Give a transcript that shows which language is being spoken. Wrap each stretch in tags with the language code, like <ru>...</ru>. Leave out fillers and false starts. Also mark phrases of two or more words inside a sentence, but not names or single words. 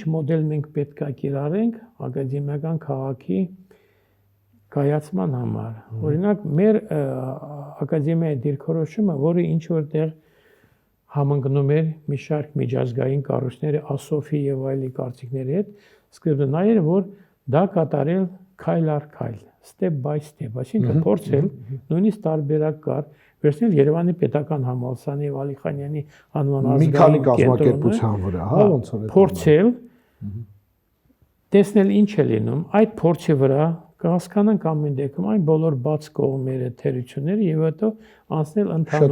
<hy>մոդել մենք պետք է կիրառենք ակադեմիական քաղաքի կայացման համար։ Օրինակ մեր ակադեմիայի դիրքորոշումը, որը ինչ որտեղ համընկնում էր մի շարք միջազգային կառույցների, ASOF-ի եւ այլի կարծիքների հետ, սկզբը նա էր, որ դա կատարել քայլ առ քայլ,</hy> <en>step by step,</en> <hy>այսինքն փորձել, նույնիսկ տարբերակ կար, վերցնել Երևանի պետական համալսարանի եւ Ալիխանյանի անվան ազգային կազմակերպության վրա, հա, ոնց որ փորձել տեսնել ինչ է լինում, այդ փորձի վրա կհասկանանք ամեն դեպքում այն բոլոր բաց կողմերը, թերությունները եւ հետո անցնել ընդհանուր։</hy>